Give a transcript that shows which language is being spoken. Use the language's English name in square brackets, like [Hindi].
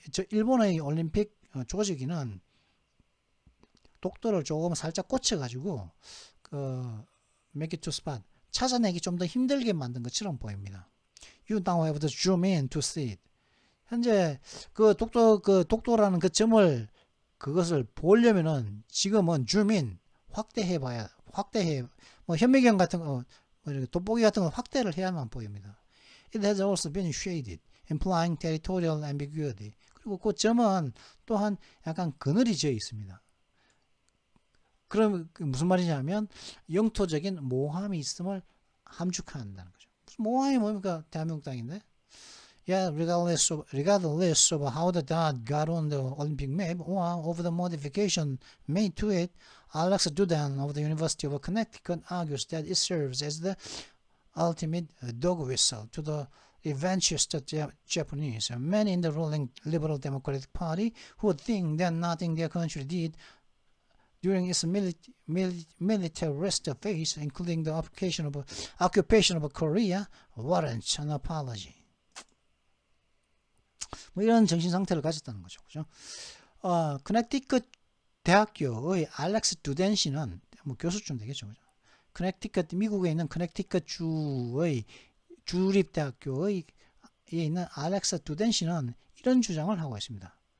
[Korean] 일본의 올림픽 조직위는 독도를 조금 살짝 고쳐가지고 [English] make it to spot [Korean] 찾아내기 좀 더 힘들게 만든 것처럼 보입니다. [English] You now have to zoom in to see it. [Korean] 현재 독도라는 그 점을 그것을 보려면은 지금은 zoom in 확대해 뭐 현미경 같은 거 돋보기 같은 거 확대를 해야만 보입니다. [English] It has also been shaded, implying territorial ambiguity. [Korean] 그리고 그 점은 또한 약간 그늘이 지어 있습니다. 그럼 무슨 말이냐면 영토적인 모함이 있음을 함축한다는 거죠. 무슨 모함이 뭡니까? 대한민국 땅인데. [English] Yeah, regardless of how the dot got on the Olympic map or of the modification made to it, Alex Dudan of the University of Connecticut argues that it serves as the ultimate dog whistle to the revanchist Japanese. Many in the ruling Liberal Democratic Party who think that nothing their country did during its militarist phase, including the occupation of Korea, warrants an apology. [Korean] 뭐 이런 정신 상태를 가졌다는 거죠. 그죠? 커넥티컷 대학교의 알렉스 두덴 씨는 뭐 교수쯤 되겠죠. 그죠? 커넥티컷 미국에 있는 커넥티컷 주의 주립대학교에 있는 알렉스 두덴 씨는 이런 주장을 하고 있습니다.